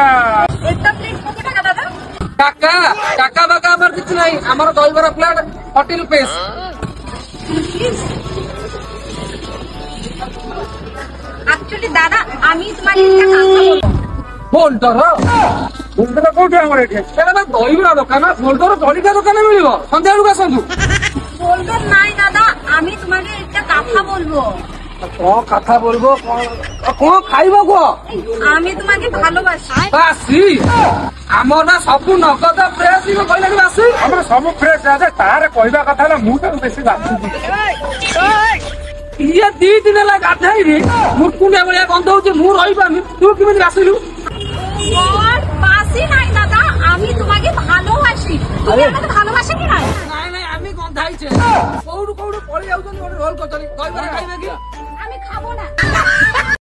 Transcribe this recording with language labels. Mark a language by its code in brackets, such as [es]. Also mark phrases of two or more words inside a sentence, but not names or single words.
[bn] একটা প্লেট কত টাকা দাদা? টাকা টাকা বাকা আমার কিছু নাই, আমার দইবরা প্লেট 40 রুপিস। অ্যাকচুয়ালি দাদা আমি তোমাকে একটা কথা বলবো। ফোল্ডর [or] ବୁଝିଦେଲ କୋଉଠି ଆମର ଏଠି ସେଟା ଦହିବରା ଦୋକାନ, ଫୋଲ୍ଡର ଜଳିକା ଦୋକାନ ମିଳିବ। ସନ୍ଧ୍ୟାବେଳକୁ ଆସନ୍ତୁ। [bn] বলবো নাই দাদা, আমি তোমাকে একটা কথা বলবো। [or] କଣ କଥା বলবো, କଣ ଖାଇବ କୁହ? [bn] আমি তোমাকে ভালোবাসি। [or] ବାସି ଆମର ନା ସବୁ ନଗଦ ଫ୍ରେଶ କହିଲାନି ବାସି। ଆମର ସବୁ ଫ୍ରେଶ ଅଛି। ତାର କହିବା କଥା ହେଲା ମୁଁ ତାକୁ ବେଶୀ ବାଛୁଛି। ଇଏ 2 ଦିନ ହେଲା ଗାଧେଇନି, ମୁର୍କୁଣ୍ଡିଆ ଭଳିଆ ଗନ୍ଧ ହଉଛି, ମୁଁ ରହିପାରୁନି। ତୁ କେମିତି ବାସିଲୁ? [bn] বাসি নাই দাদা, আমি তোমাকে ভালোবাসি। তুমি আমাকে ভালোবাসো কি না? [or] ନାଇଁ ନାଇଁ ଆମେ ଗନ୍ଧାଇଛେ। କୋଉଠୁ କୋଉଠୁ ପଳେଇ ଯାଉଛନ୍ତି, ଗୋଟେ ରୋଲ କରୁଛନ୍ତି। ଦହିବରା ଖାଇବେ କି? [bn] আমি খাবো না।